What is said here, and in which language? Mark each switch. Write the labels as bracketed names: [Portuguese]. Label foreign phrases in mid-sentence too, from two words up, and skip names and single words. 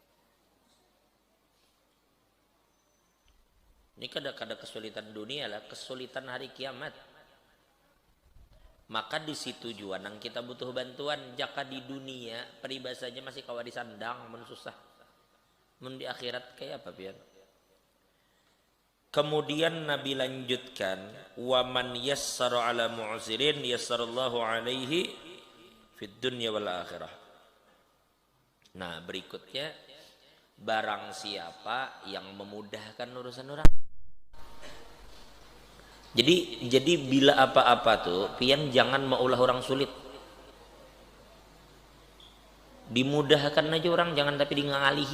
[Banjar] Ini kada kesulitan dunia lah, kesulitan hari kiamat. Maka di situ juga nang kita butuh bantuan. Jaka di dunia peribahasanya masih kawari sandang mun susah, mun di akhirat kayak apa pian. Kemudian Nabi lanjutkan, [Arabic] ومن يسر على معسر يسر الله عليه في الدنيا والآخرة. [Banjar] Nah, berikutnya, barang siapa yang memudahkan urusan orang. Jadi bila apa-apa tuh pian jangan maulah orang sulit. Dimudahkan aja orang, jangan tapi di ngalihi.